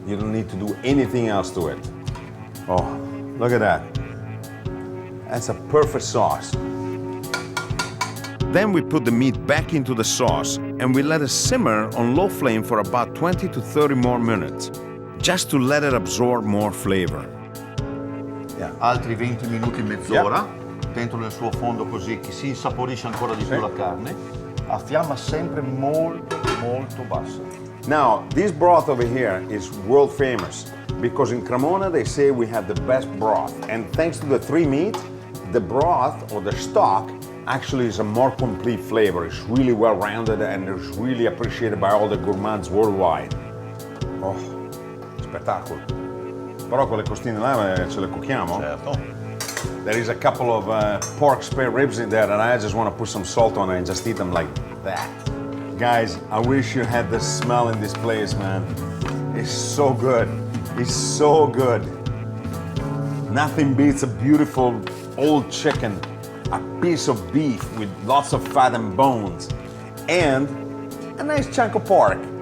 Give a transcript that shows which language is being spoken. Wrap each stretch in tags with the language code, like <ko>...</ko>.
<en>You don't need to do anything else to it. Oh, look at that. That's a perfect sauce. Then we put the meat back into the sauce and we let it simmer on low flame for about 20 to 30 more minutes, just to let it absorb more flavor. Yeah.</en> <it>Altri 20 minuti, mezz'ora, dentro nel suo fondo così che si insaporisce ancora di più la carne, a fiamma sempre molto, molto bassa.</it> <en>Now, this broth over here is world famous because in Cremona they say we have the best broth, and thanks to the 3 meat, the broth or the stock actually is a more complete flavor. It's really well rounded and it's really appreciated by all the gourmets worldwide.</en> <it>Oh, spettacolo. Però quelle costine là ce le cuociamo? Certo.</it> <en>There is a couple of pork spare ribs in there and I just want to put some salt on it and just eat them like that. Guys, I wish you had the smell in this place, man. It's so good. It's so good. Nothing beats a beautiful old chicken, a piece of beef with lots of fat and bones, and a nice chunk of pork.</en>